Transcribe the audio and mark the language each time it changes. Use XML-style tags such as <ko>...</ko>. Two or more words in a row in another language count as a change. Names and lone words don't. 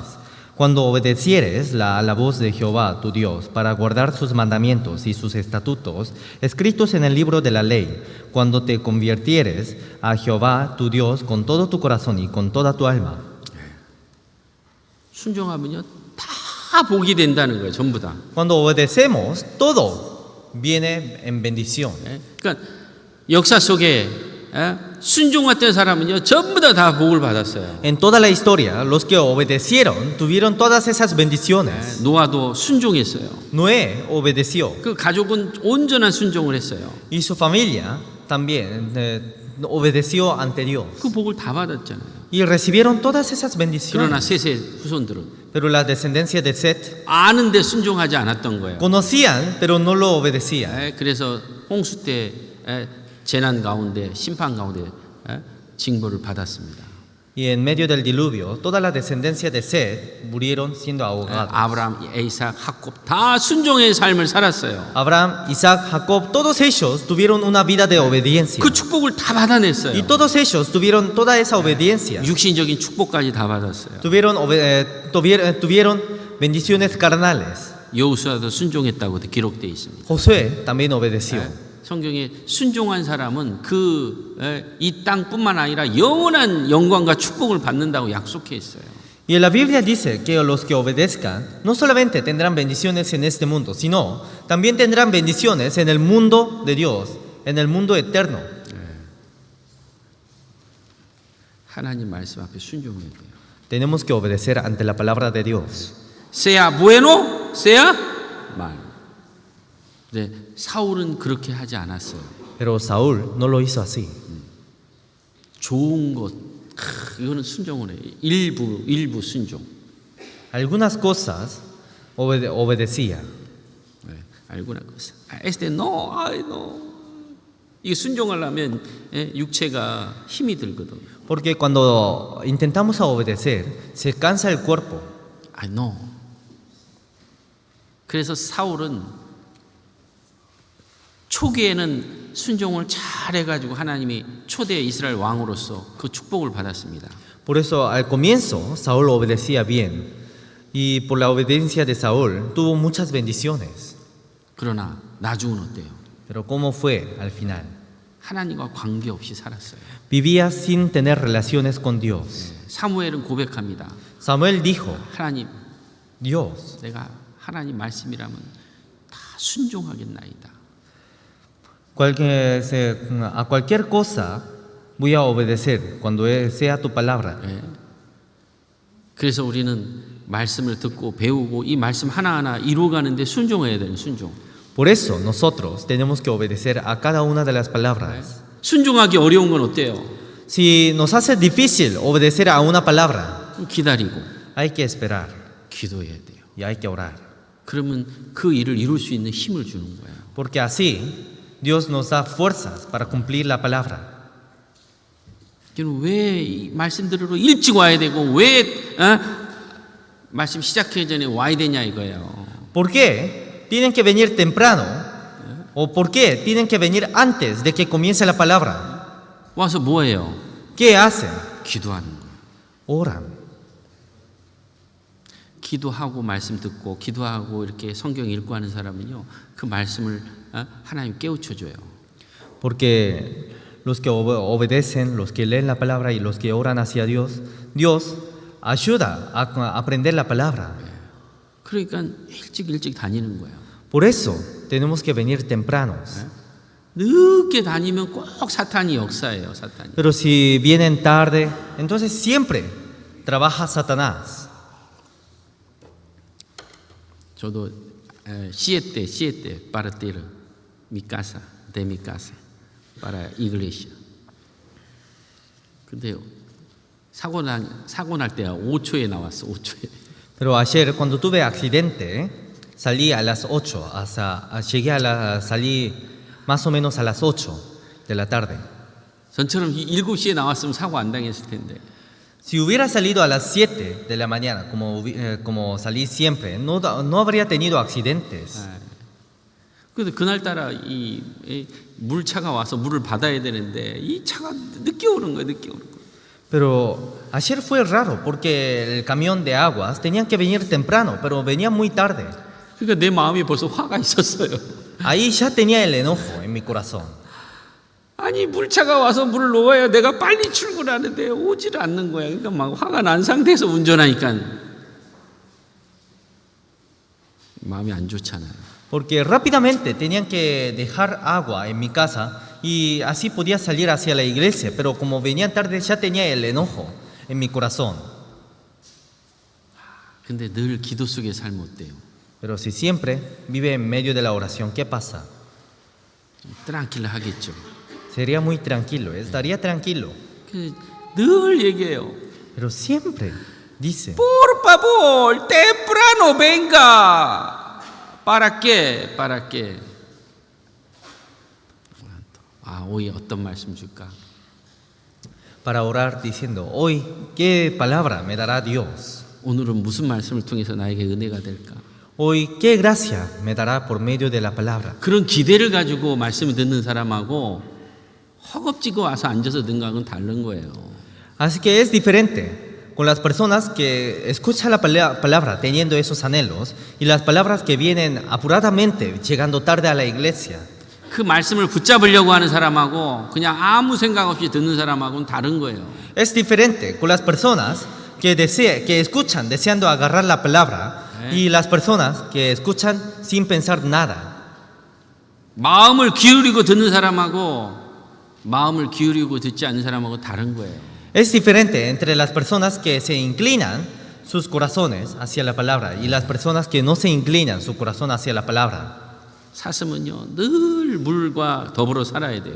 <es>Cuando obedecieres a la voz de Jehová tu Dios para guardar sus mandamientos y sus estatutos, escritos en el libro de la ley, cuando te convirtieres a Jehová tu Dios con todo tu corazón y con toda tu alma.</es> <ko>순종하면요, 다 복이 된다는 거예요, 전부 다.</ko> <es>Cuando obedecemos, todo viene en bendición.</es> <ko>그러니까 역사 속에 순종했던 사람은요, 전부 다 복을 받았어요.</ko> <es>En toda la historia, los que obedecieron tuvieron todas esas bendiciones.</es> <ko>노아도 순종했어요.</ko> <es>Noé obedeció</es> <ko>그 가족은 온전한 순종을 했어요.</ko> <es>y su familia también obedeció ante Dios.</es> <ko>그 복을 다 받았잖아요.</ko> <es>Y recibieron todas esas</es> <ko>그러나</ko> <es>bendiciones.</es> <ko>셋의 후손들은</ko> <es>Pero la descendencia de Set</es> <ko>아는데 순종하지 않았던 거예요.</ko> <es>conocían, pero no lo obedecían.</es> <ko>그래서 홍수 때 재난 가운데 심판 가운데 징벌을 받았습니다.</ko> <es>Y en medio del diluvio, toda la descendencia de Set murieron siendo ahogados.</es> <ko>아브라함, 이삭, 야곱 다 순종의 삶을 살았어요.</ko> <es>Abraham, Isaac, Jacob, todos ellos tuvieron una vida de obediencia.</es> <ko>그 축복을 다 받아냈어요.</ko> <es>Y todos ellos tuvieron toda esa obediencia.</es> <ko>육신적인 축복까지 다 받았어요.</ko> <es>Tuvieron bendiciones carnales.</es> <ko>여호수아도 순종했다고 기록되어 있습니다.</ko> <es>Josué también obedeció.</es> <ko>성경에 순종한 사람은 이 땅뿐만 아니라 영원한 영광과 축복을 받는다고 약속해 있어요.</ko> <es>Y en la Biblia dice que los que obedezcan no solamente tendrán bendiciones en este mundo, sino también tendrán bendiciones en el mundo de Dios, en el mundo eterno.</es> <ko>하나님 말씀 앞에 순종해야 돼요.</ko> <es>Tenemos que obedecer ante la palabra de Dios. sea bueno, sea malo.</es> <ko>네, 사울은 그렇게 하지 않았어요.</ko> <es>Pero Saúl no lo hizo así.</es> <ko>좋은 것, 이거는 순종을 해요. 일부 순종.</ko> <es>Algunas cosas obedecía. 네, alguna cosa. no, no.</es> <ko>이게 순종하려면 육체가 힘이 들거든요.</ko> <es>Porque cuando intentamos obedecer, se cansa el cuerpo. no.</es> <ko>그래서 사울은 초기에는 순종을 잘 해가지고 하나님이 초대 이스라엘 왕으로서 그 축복을 받았습니다.</ko> <es>Por eso al comienzo Saúl obedecía bien. Y por la obediencia de Saúl tuvo muchas bendiciones.</es> <ko>그러나 나중은 어때요?</ko> <es>Pero ¿cómo fue al final?</es> <ko>하나님과 관계없이 살았어요.</ko> <es>Vivía sin tener relaciones con Dios.</es> <ko>사무엘은 고백합니다.</ko> <es>Samuel dijo,</es> <ko>하나님,</ko> <es>Dios,</es> <ko>내가 하나님 말씀이라면 다 순종하겠나이다.</ko> <es>a cualquier cosa voy a obedecer cuando sea tu palabra.</es> <ko>예. 그래서 우리는 말씀을 듣고 배우고 이 말씀 하나하나 이루어가는데 순종해야 돼요. 순종.</ko> <es>Por eso nosotros tenemos que obedecer a cada una de las palabras.</es> <ko>순종하기 어려운 건 어때요?</ko> <es>Si nos hace difícil obedecer a una palabra,</es> <ko>기다리고</ko> <es>hay que esperar</es> <ko>기도해야 돼요.</ko> <es>y hay que orar.</es> <ko>그러면 그 일을 이룰 수 있는 힘을 주는 거예요.</ko> <es>Porque así Dios nos da fuerzas para cumplir la palabra.</es> <ko>왜 말씀 들으러 일찍 와야 되고 왜 말씀 시작하기 전에 와야 되냐 이거예요.</ko> <es>¿Por qué tienen que venir temprano? ¿O por qué tienen que venir antes de que comience la palabra?</es> <ko>와서 뭐예요?</ko> <es>¿Qué hacen?</es> <ko>기도하는 거예요.</ko> <es>Oran.</es> <ko>기도하고 말씀 듣고 기도하고 이렇게 성경 읽고 하는 사람은요 그 말씀을 하나님 깨우쳐 줘요.</ko> <es>Porque los que obedecen, los que leen la palabra y los que oran hacia Dios, Dios ayuda a aprender la palabra.</es> <ko>그러니까 일찍 다니는 거예요.</ko> <es>Por eso tenemos que venir tempranos.</es> <ko>늦게 다니면 꼭 사탄이 역사예요, 사탄이.</ko> <es>Pero si vienen tarde, entonces siempre trabaja Satanás. 저도 siete partir mi casa de mi casa para iglesia.</es> <ko>근데 사고 날 때가 5초에 나왔어, 5초에.</ko> <es>Pero ayer cuando tuve accidente, salí a las 8, salí más o menos a las 8 de la tarde.</es> <ko>전처럼 7시에 나왔으면 사고 안 당했을 텐데.</ko> <es>Si hubiera salido a las 7 de la mañana, como salí siempre, no habría tenido accidentes.</es> <ko>그래서 그날따라 이 물차가 와서 물을 받아야 되는데 이 차가 늦게 오는 거예요, 늦게 오는 거예요.</ko> <es>Pero ayer fue raro porque el camión de aguas tenían que venir temprano, pero venían muy tarde.</es> <ko>그러니까 내 마음이 벌써 화가 있었어요.</ko> <es>Ahí ya tenía el enojo en mi corazón.</es> <ko>아니 물차가 와서 물을 놓아야 내가 빨리 출근하는데 오지를 않는 거야. 그러니까 막 화가 난 상태에서 운전하니까 마음이 안 좋잖아요.</ko> <es>Porque rápidamente tenían que dejar agua en mi casa y así podía salir hacia la iglesia, pero como venían tarde ya tenía el enojo en mi corazón.</es> <ko>근데 늘 기도 속에 살면 어때요?</ko> <es>Pero si siempre vive en medio de la oración, ¿qué pasa?</es> <ko>트랑킬라 하겠죠.</ko> <es>Sería muy tranquilo, estaría tranquilo.</es> <ko>늘 얘기해요.</ko> <es>Pero siempre dice, Por favor, temprano venga. ¿Para qué? ¿Para qué? hoy</es> <ko>어떤 말씀 줄까?</ko> <es>para orar diciendo, hoy, ¿qué palabra me dará Dios?</es> <ko>오늘은 무슨 말씀을 통해서 나에게 은혜가 될까?</ko> <es>Hoy, ¿qué gracia me dará por medio de la palabra?</es> <ko>그런 기대를 가지고 말씀을 듣는 사람하고 허겁지겁 와서 앉아서 듣는 거하고는 다른 거예요.</ko> <es>Así que es diferente con las personas que escuchan la palabra teniendo esos anhelos y las palabras que vienen apuradamente llegando tarde a la iglesia.</es> <ko>그 말씀을 붙잡으려고 하는 사람하고 그냥 아무 생각 없이 듣는 사람하고는 다른 거예요.</ko> <es>Es diferente con las personas que escuchan deseando agarrar la palabra y las personas que escuchan sin pensar nada.</es> <ko>마음을 기울이고 듣는 사람하고 마음을 기울이고 듣지 않는 사람하고 다른 거예요.</ko> <es>Es diferente entre las personas que se inclinan sus corazones hacia la palabra y las personas que no se inclinan su corazón hacia la palabra.</es> <ko>사슴은요 늘 물과 더불어 살아야 돼요.</ko>